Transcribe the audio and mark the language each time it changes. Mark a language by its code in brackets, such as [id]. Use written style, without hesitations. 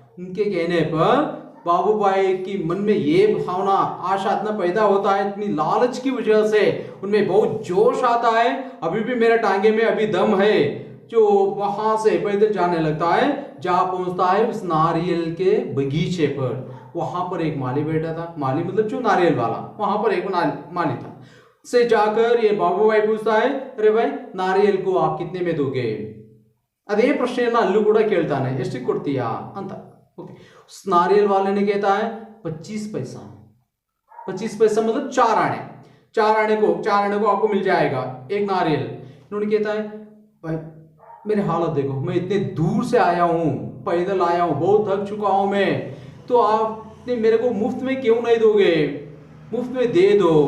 [hi] उनके कहने पर बाबूभाई की मन में ये भावना, आशा इतना पैदा होता है, इतनी लालच की वजह से उनमें बहुत जोश आता है, अभी भी मेरे टांगे में अभी दम है, जो वहां से पैदल जाने लगता है, जहां पहुंचता है उस नारियल के बगीचे पर। वहां पर एक माली बैठा था, माली मतलब जो नारियल वाला, वहां पर एक माली था। से जाकर ये बाबूभाई पूछता है, अरे भाई नारियल को आप कितने में दोगे? [kn] अरे प्रश्न अल्लू ಕೂಡ ಕೇಳ್ತಾನೆ, ಎಷ್ಟಕ್ಕೆ ಕೊಡ್ತೀಯಾ ಅಂತ। [hi] ओके, उस नारियल वाले ने कहता है 25 पैसा। 25 पैसा मतलब 4 आने, 4 आने को आपको मिल जाएगा एक नारियल। इन्होंने कहता है, भाई मेरे हालत देखो, मैं इतने दूर से आया हूं, पैदल आया हूं, बहुत थक चुका हूं मैं, तो आपने मेरे को मुफ्त में क्यों नहीं दोगे, मुफ्त में दे दो।